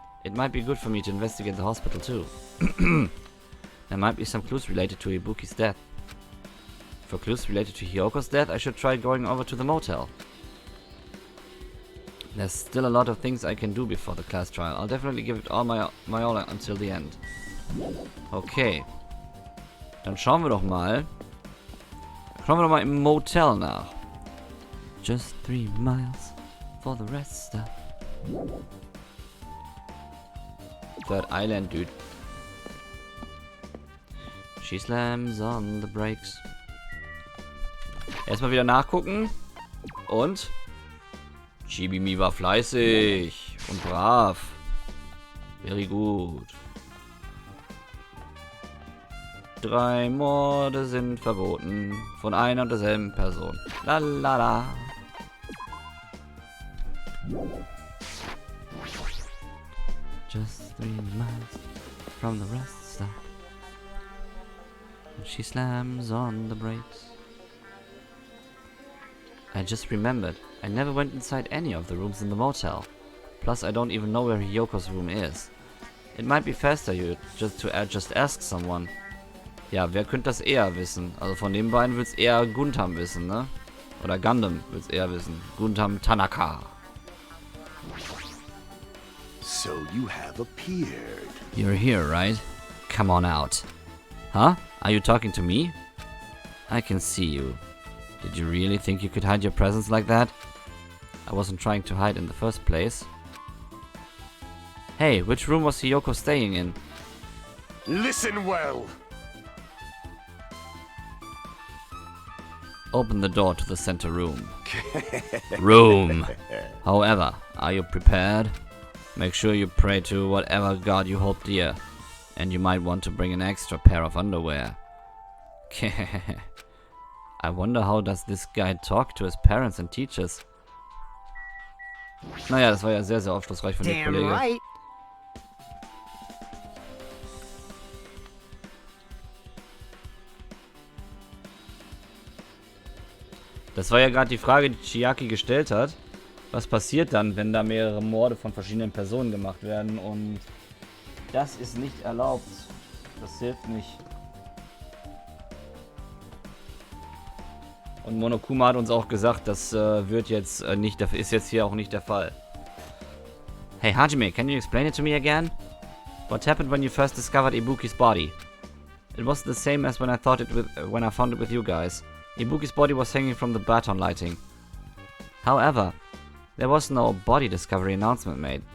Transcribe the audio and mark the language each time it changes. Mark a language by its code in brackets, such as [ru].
[en] It might be good for me to investigate the hospital too. There might be some clues related to Ibuki's death. For clues related to Hyoko's death, I should try going over to the motel. There's still a lot of things I can do before the class trial. I'll definitely give it all my all until the end. Okay. [de] Dann schauen wir doch mal. Schauen wir doch mal im Motel nach. [en] Just 3 miles for the rest stop. Third Island, dude. She slams on the brakes. [de] Erstmal wieder nachgucken. Und? Chibimi war fleißig und brav. Very gut. 3 Morde sind verboten. Von einer und derselben Person. Lalala. [en] Just 3 miles from the rest stop. And she slams on the brakes. I just remembered. I never went inside any of the rooms in the motel. Plus, I don't even know where Hyoko's room is. It might be faster to just ask someone. [de] Ja, wer könnte das eher wissen? Also von den beiden wird's eher Gundam wissen, ne? Oder Gundam wird's eher wissen. Gundam Tanaka. [en] So you have appeared. You're here, right? Come on out. Huh? Are you talking to me? I can see you. Did you really think you could hide your presence like that? I wasn't trying to hide in the first place. Hey, which room was Hyoko staying in? Listen well. Open the door to the center room. Room. However, are you prepared? Make sure you pray to whatever god you hold dear. And you might want to bring an extra pair of underwear. I wonder how does this guy talk to his parents and teachers? [de] Naja, das war ja sehr, sehr aufschlussreich von dem [en] Damn [de] Kollege. [en] right. [de] Das war ja gerade die Frage, die Chiaki gestellt hat. Was passiert dann, wenn da mehrere Morde von verschiedenen Personen gemacht werden? Und das ist nicht erlaubt. Das hilft nicht. Und Monokuma hat uns auch gesagt, das wird jetzt ist jetzt hier auch nicht der Fall. [en] Hey Hajime, can you explain it to me again? What happened when you first discovered Ibuki's body? It was the same as when I found it with you guys. Ibuki's body was hanging from the baton lighting. However, there was no body discovery announcement made.